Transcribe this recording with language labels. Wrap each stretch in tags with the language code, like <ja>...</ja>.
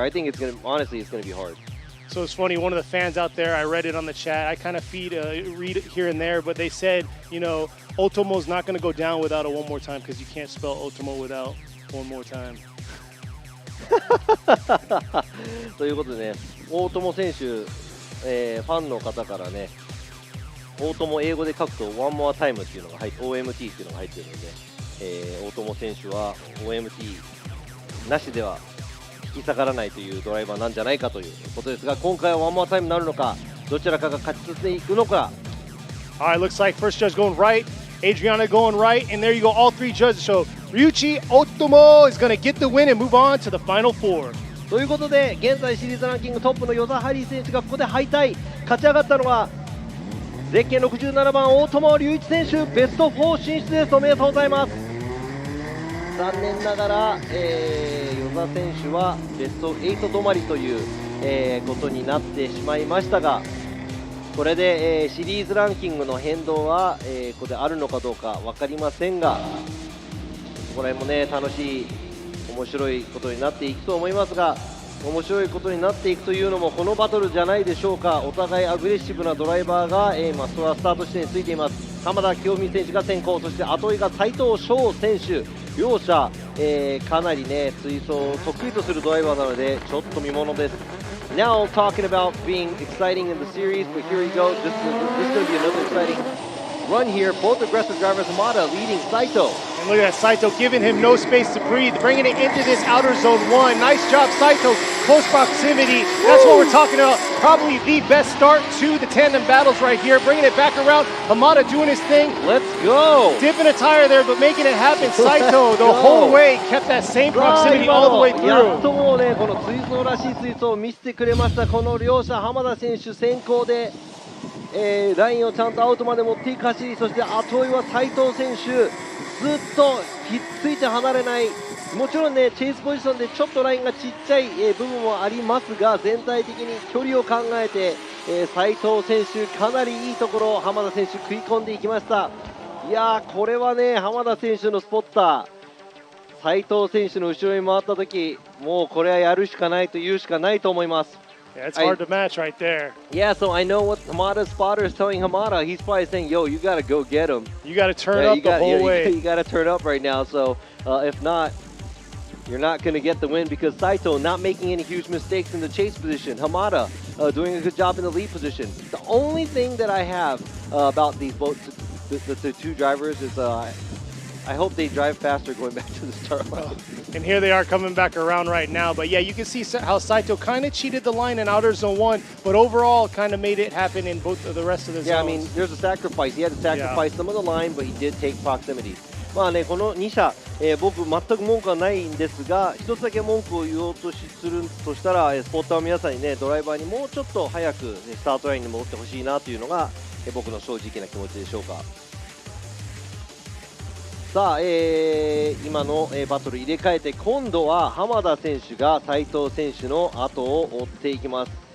<en>I think it's going to, honestly, it's going to be hard. So it's funny, one of the fans out there, I read it on the chat, I kind of read it here and there, but they said, you know, Ultimo's not going to go down without a one more time because you can't spell Ultimo without one more time.</en> <ja>ということでね、大友選手、ファンの方からね、大友英語で書くとワンモアタイムっていうのが入って、OMT っていうのが入っているので、大友選手は OMT なしでは引き下がらないというドライバーなんじゃないかということですが、今回はワンモアタイムになるのか、どちらかが勝ち進んでいくのか。</ja> <en>Alright, looks like first judge going right, Adriana going right, and there you go, all three judges. So Ryuichi Ultimo is going to get the win and move on to the final four.</en> <ja>ということで現在シリーズランキングトップの與座ハリー選手がここで敗退。勝ち上がったのはゼッケン67番大友龍一選手、ベスト4進出です。おめでとうございます。残念ながら、與座選手はベスト8止まりという、ことになってしまいましたが、これで、シリーズランキングの変動は、ここであるのかどうか分かりませんが、これもね楽しい面白いことになっていくと思いますが、面白いことになっていくというのもこのバトルじゃないでしょうか。お互いアグレッシブなドライバーが、今スタート地点についています。浜田清美選手が先行、そして後追いが斉藤翔選手、両者、かなりね追走を得意とするドライバーなのでちょっと見ものです。</ja> <en>Now talking about being exciting in the series, but here we go. This is going to be another exciting run here. Both aggressive drivers, Hamada leading Saito. And look at that, Saito giving him no space to breathe, bringing it into this outer zone 1. Nice job, Saito. Close proximity. That's what we're talking about. Probably the best start to the tandem battles right here. Bringing it back around. Hamada doing his thing. Let's go. Dipping a tire there, but making it happen. Saito the whole way kept that same proximity all the way</en> <ja>やっと</ja> <en>through.</en> <ja>もうねこの追走らしい追走を見せてくれました。この両者、浜田選手先行で、ラインをちゃんとアウトまで持っていく走り、そして後追いは斉藤選手、ずっとひっついて離れない。もちろんねチェイスポジションでちょっとラインがちっちゃい、部分もありますが、全体的に距離を考えて、斉藤選手かなりいいところを浜田選手食い込んでいきました。いやーこれはね浜田選手のスポッター、斉藤選手の後ろに回った時、もうこれはやるしかないと言うしかないと思います。</ja> <en>Yeah, it's hard to match right there. Yeah, so I know what Hamada's spotter is telling Hamada. He's probably saying, "Yo, you gotta go get him. You got to turn up the whole way. You gotta turn up right now. So if not, you're not gonna get the win because Saito not making any huge mistakes in the chase position. Hamada doing a good job in the lead position. The only thing that I have about these both the two drivers is I hope they drive faster going back to the start line." And here they are coming back around right now. But yeah, you can see how Saito kind of cheated the line in outer zone 1, but overall kind of made it happen in both of the rest of the zones. Yeah, I mean, there's a sacrifice. He had to sacrifice some of the line, but he did take proximity.</en> <ja>まあね、この2社、僕、全く文句はないんですが、一つだけ文句を言おうとするとしたら、スポッターの皆さんにね、ドライバーにもうちょっと早く、スタートラインに戻ってほしいなというのが、僕の正直な気持ちでしょうか。さあ、今の、バトル入れ替えて、今度は浜田選手が斉藤選手の後を追っていきます。</ja>